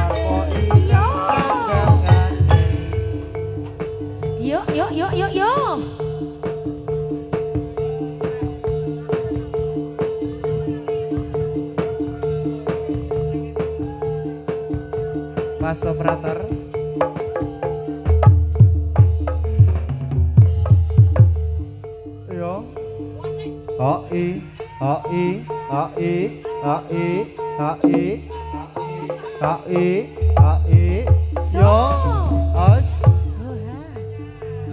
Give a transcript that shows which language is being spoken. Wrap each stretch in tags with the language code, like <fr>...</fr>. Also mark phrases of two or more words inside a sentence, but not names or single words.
<jv>Sapo iki sandangane. Yuk yuk yuk yuk yuk. Mas operator. Yo. Hoi, hoi, hoi, hoi, hoi, hoi, hoi. Yo. Os.</jv>